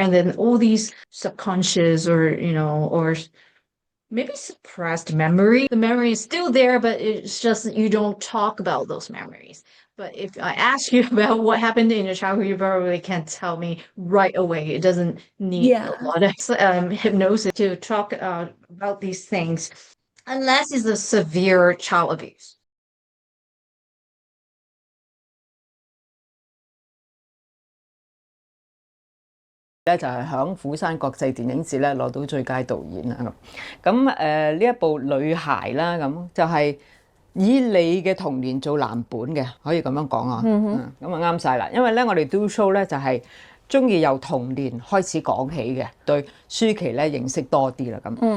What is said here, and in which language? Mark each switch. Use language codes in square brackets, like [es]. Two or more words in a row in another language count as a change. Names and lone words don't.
[en] And then all these subconscious or maybe suppressed memory, the memory is still there, but it's just that you don't talk about those memories. But if I ask you about what happened in your childhood, you probably can't tell me right away. It doesn't need a lot of hypnosis to talk about these things, unless it's a severe child abuse. [yue] 咧就係響釜山國際電影節咧攞到最佳導演啦咁呢一部女孩啦咁就係以你嘅童年做藍本嘅，可以咁樣講啊，咁啊啱晒啦，因為咧我哋 [en] do show [yue] 咧就係中意由童年開始講起嘅，對舒淇咧認識多啲啦咁。